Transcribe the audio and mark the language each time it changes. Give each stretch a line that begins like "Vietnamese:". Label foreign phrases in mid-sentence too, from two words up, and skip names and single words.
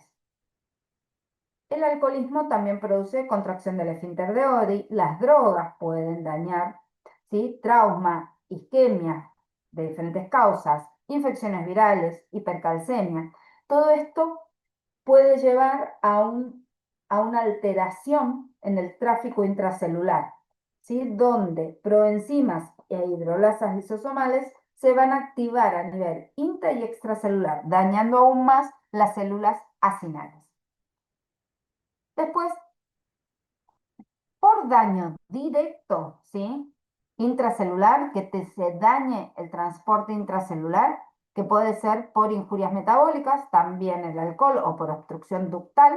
Spanish: El alcoholismo también produce contracción del esfínter de Oddi, las drogas pueden dañar, ¿sí? Trauma, isquemia de diferentes causas, infecciones virales, hipercalcemia. Todo esto puede llevar a una alteración en el tráfico intracelular, ¿sí? Donde proenzimas e hidrolasas lisosomales se van a activar a nivel intra y extracelular, dañando aún más las células acinales. Después, por daño directo, ¿sí? Intracelular, que se dañe el transporte intracelular, que puede ser por injurias metabólicas, también el alcohol o por obstrucción ductal.